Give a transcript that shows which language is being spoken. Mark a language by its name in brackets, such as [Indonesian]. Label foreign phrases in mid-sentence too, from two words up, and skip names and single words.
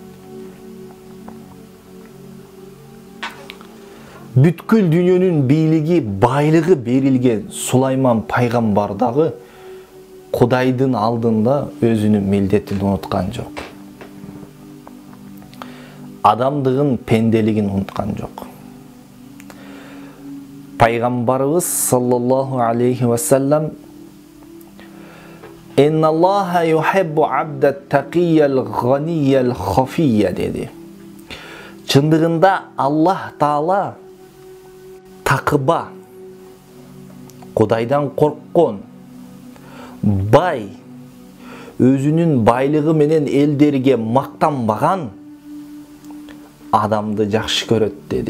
[Kyrgyz] Бүткүл дүйнөнүн бийлиги, байлыгы берилген Сулайман пайгамбар дагы Кудайдын алдында өзүнүн милдетин унуткан жок. Адамдыгын, пенделигин унуткан жок. [Arabic] Пайгамбарыбыз صلى الله عليه وسلم «إن الله يحب العبد التقي الغني الخفي» dedi. [Kyrgyz] Чындыгында Аллах Таала такыба, Кудайдан корккон, бай, өзүнүн байлыгы менен элдерге мактанбаган адамды жакшы көрөт dedi.